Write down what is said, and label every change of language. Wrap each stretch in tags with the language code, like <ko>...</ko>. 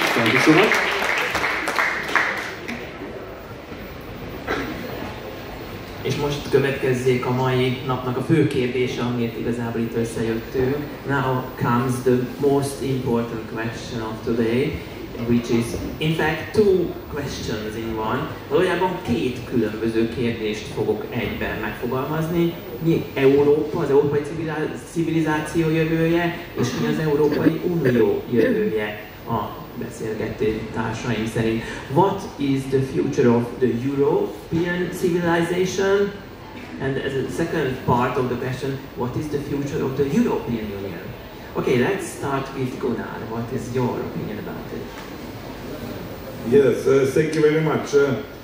<hu>Köszönöm. És most következzék a mai napnak a fő kérdése, amiért igazából itt összejöttünk.</hu> <en>Now comes the most important question of today, which is in fact two questions in one.</en> <hu>Valójában két különböző kérdést fogok egyben megfogalmazni. Mi Európa, az európai civilizáció jövője, és mi az Európai Unió jövője a beszélgetés társaim szerint.</hu> <en>What is the future of the European civilization? And as a second part of the question, what is the future of the European Union? Okay, let's start with Gunnar. What is your opinion about it? Yes, thank you very much.</en>